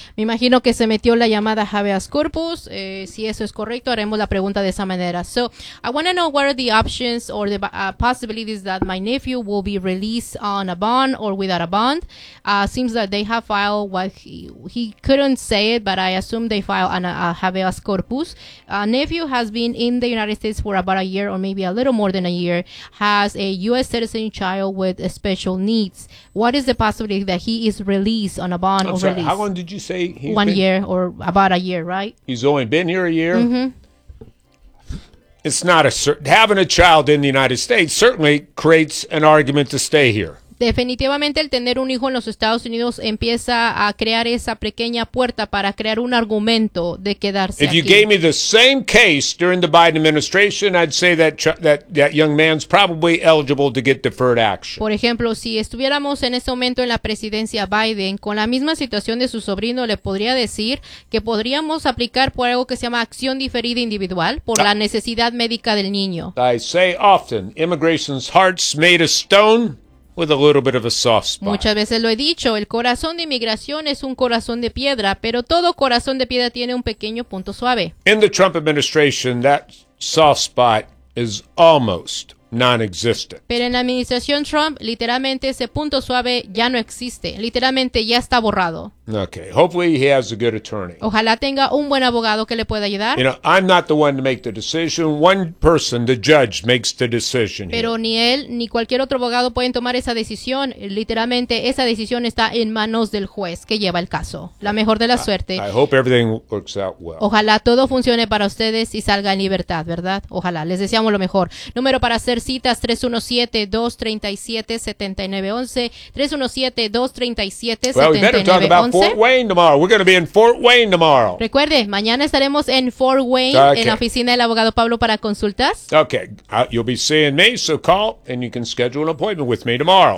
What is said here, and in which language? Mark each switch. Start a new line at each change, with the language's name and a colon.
Spanish: Me imagino que se metió la llamada habeas corpus. Si eso es correcto, haremos la pregunta de esa manera.
English: So, I want to know what are the options or the possibilities that my nephew will be released on a bond or without a bond. Seems that they have filed what he couldn't say it, but I assume they filed a habeas corpus. Nephew has been in the United States for about a year or maybe a little more than a year, has a U.S. citizen child with special needs. What is the possibility that he is released on a bond I'm sorry, release? How long did you say he's One been? Year or about a year, right? He's only been here a year? Mm-hmm. It's not a certain... Having a child in the United States certainly creates an argument to stay here.
Spanish: Definitivamente el tener un hijo en los Estados Unidos empieza a crear esa pequeña puerta para crear un argumento de quedarse aquí.
English: If you gave me the same case during the Biden administration, I'd say that young man's probably eligible to get deferred action.
Spanish: Por ejemplo, si estuviéramos en ese momento en la presidencia Biden, con la misma situación de su sobrino, le podría decir que podríamos aplicar por algo que se llama acción diferida individual por la necesidad médica del niño.
English: I say often, immigration's heart's made of stone. With a little bit of a soft spot.
Spanish: Muchas veces lo he dicho, el corazón de inmigración es un corazón de piedra, pero todo corazón de piedra tiene un pequeño punto suave.
English: In the Trump administration, that soft spot is almost non-existent.
Spanish: Pero en la administración Trump, literalmente ese punto suave ya no existe. Literalmente ya está borrado.
English: Okay, hopefully he has a good attorney.
Spanish: Ojalá tenga un buen abogado que le pueda ayudar.
English: You know, I'm not the one to make the decision. One person, the judge, makes the decision.
Spanish: Pero
English: here.
Spanish: Ni él ni cualquier otro abogado pueden tomar esa decisión. Literalmente esa decisión está en manos del juez que lleva el caso. La mejor de la suerte.
English: I hope everything works out well.
Spanish: Ojalá todo funcione para ustedes y salga en libertad, ¿verdad? Ojalá. Les deseamos lo mejor. Número para hacer hacer citas 317-237-7911, 317-237-7911.
English: Well, we better talk about Fort Wayne tomorrow. We're going to be in Fort Wayne tomorrow.
Spanish: Recuerde, mañana estaremos en Fort Wayne, okay, en la oficina del abogado Pablo para consultas.
English: Okay, you'll be seeing me, so call and you can schedule an appointment with me tomorrow.